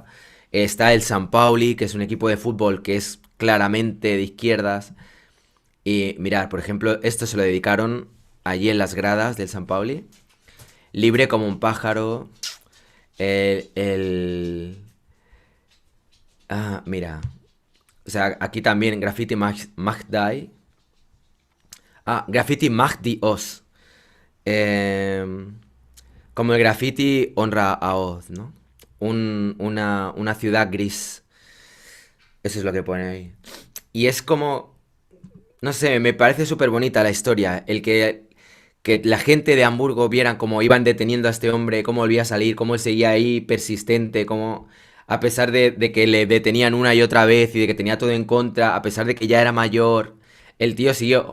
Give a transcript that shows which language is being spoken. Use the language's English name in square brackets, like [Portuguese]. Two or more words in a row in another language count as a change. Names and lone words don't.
[Spanish] Está el San Pauli, que es un equipo de fútbol que es claramente de izquierdas. Y mirad, por ejemplo, esto se lo dedicaron allí en las gradas del San Pauli. Libre como un pájaro. El... Ah, mira. O sea, aquí también [German] Graffiti macht die. Ah, Graffiti macht die Oz. [Spanish] Como el graffiti honra a Oz, ¿no? Una ciudad gris. Eso es lo que pone ahí. Y es como... No sé, me parece súper bonita la historia. El que la gente de Hamburgo vieran cómo iban deteniendo a este hombre, cómo volvía a salir, cómo él seguía ahí persistente, cómo a pesar de que le detenían una y otra vez y de que tenía todo en contra, a pesar de que ya era mayor, el tío siguió.